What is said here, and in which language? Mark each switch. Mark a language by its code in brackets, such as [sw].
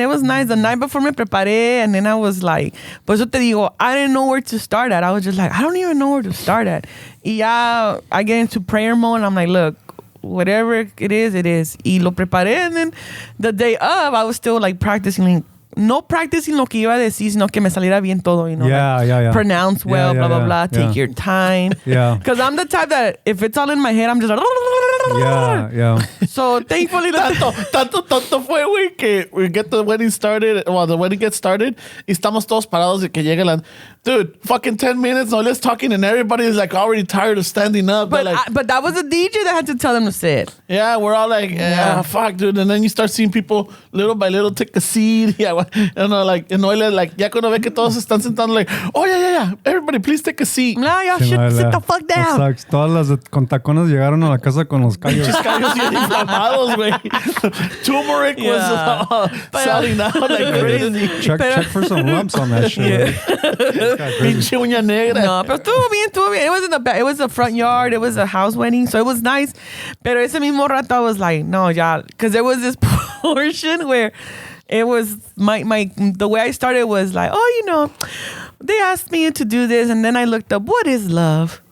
[en] It was nice. The night before [es] me preparé, [en] and then I was like, [es] por eso te digo, [en] I didn't know where to start at. I was just like, I don't even know where to start at. [es] Y ya, [en] I get into prayer mode, and I'm like, look, whatever it is, it is. [es] Y lo preparé, [en] and then the day of, I was still like practicing. [es] No practicing lo que iba a decir, sino que me saliera bien todo, [en] you know. Yeah. Pronounce well, Yeah, blah, blah, yeah, blah. yeah. Take your time. Yeah. Because I'm the type that if it's all in my head, I'm just like... Yeah. So thankfully... [es] Tanto fue, güey, que [en] we get the wedding started, well, the wedding gets started, [es] y estamos todos parados de que llega la... [en] Dude, fucking 10 minutes, no less talking, and everybody is like already tired of standing up. But, They're like, but that was a DJ that had to tell them to sit. yeah, we're all like, yeah, fuck, dude. And then you start seeing people little by little take a seat. Yeah, you know, like, and Noelle, like, [es] ya cuando ve que todos están sentando, [en] like, oh, yeah. Everybody, please take a seat. No, y'all should sit the fuck down. Sucks. [es] Todas las con tacones llegaron a la casa con los callos. Callos bien inflamados, güey. [en] Turmeric was selling out like crazy. Check for some lumps on that shit. [es] Pinche uña negra. No, pero estuvo bien. [en] It was in the back. It was a front yard. It was a house wedding, so it was nice. [es] Pero ese mismo rato [en] I was like, [es] no, ya, [en] because there was this portion where it was the way I started was like, oh, you know, they asked me to do this, and then I looked up what is love.